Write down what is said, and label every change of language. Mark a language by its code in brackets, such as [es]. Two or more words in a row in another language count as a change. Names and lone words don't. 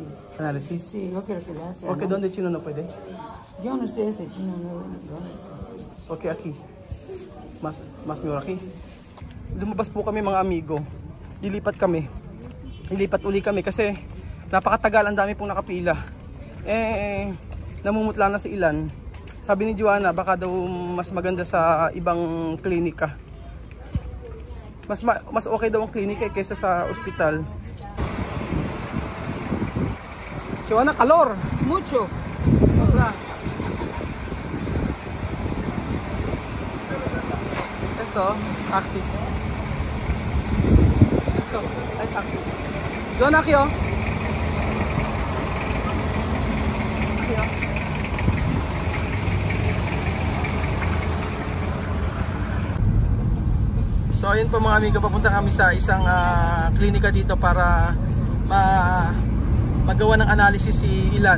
[es] Analysis? Sí, yo quiero que le haga Okay, ¿dónde chino no puede? Yo no sé ese chino, no sé. Okay, aquí. [tl] Mas mura aquí. Lumabas po kami mga amigo. Ilipat kami. Ilipat uli kami kasi napakatagal, ang dami pong nakapila. Namumutla na si Ilan. Sabi ni Joanna, baka daw mas maganda sa ibang klinika. Mas okay daw ang klinika kaysa sa ospital. Joanna, [es] calor! Mucho. Sobra. Esto, taxi. Esto, ay taxi. Joanna, aquí oh. Aquí oh. [tl] So ayun po mga amigo, papunta kami sa isang klinika dito para magawa ng analysis si Ilan.